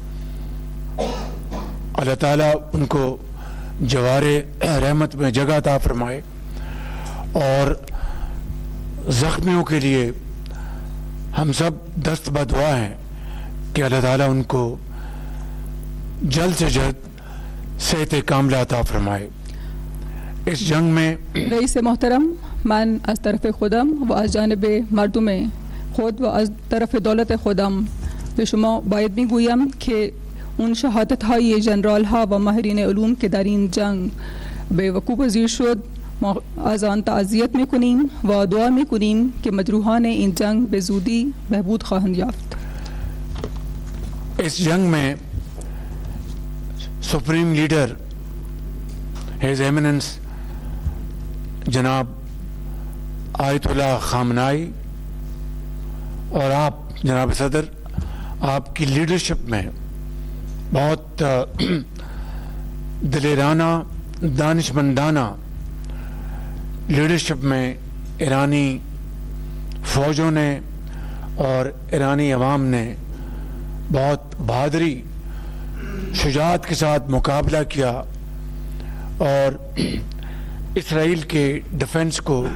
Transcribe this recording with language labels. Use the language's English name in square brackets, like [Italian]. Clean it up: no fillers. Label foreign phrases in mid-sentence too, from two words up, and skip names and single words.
[Urdu] اللہ تعالیٰ ان کو جوار رحمت میں جگہ عطا فرمائے اور زخمیوں کے لیے ہم سب دست بدعا ہیں کہ اللہ تعالیٰ ان کو جلد سے جلد صحت کاملہ عطا فرمائے. اس جنگ میں [Persian] رئیس محترم، من از طرف خودم و از جانب مردم خود و از طرف دولت خودم به شما باید میگویم که اون شهادت های جنرال ها و ماهرین علوم که در این جنگ به وقوع پذیر شد ما از آن تعزیت میکنیم و دعا میکنیم که مجروحان این جنگ به زودی بهبود خواهند یافت. [Urdu] اس جنگ میں [English] supreme leader his eminence [Urdu] جناب آیت اللہ خامنہ‌ای اور آپ جناب صدر، آپ کی لیڈرشپ میں بہت دلیرانہ، دانشمندانہ لیڈرشپ میں ایرانی فوجوں نے اور ایرانی عوام نے بہت بہادری، شجاعت کے ساتھ مقابلہ کیا اور اسرائیل کے ڈیفنس کو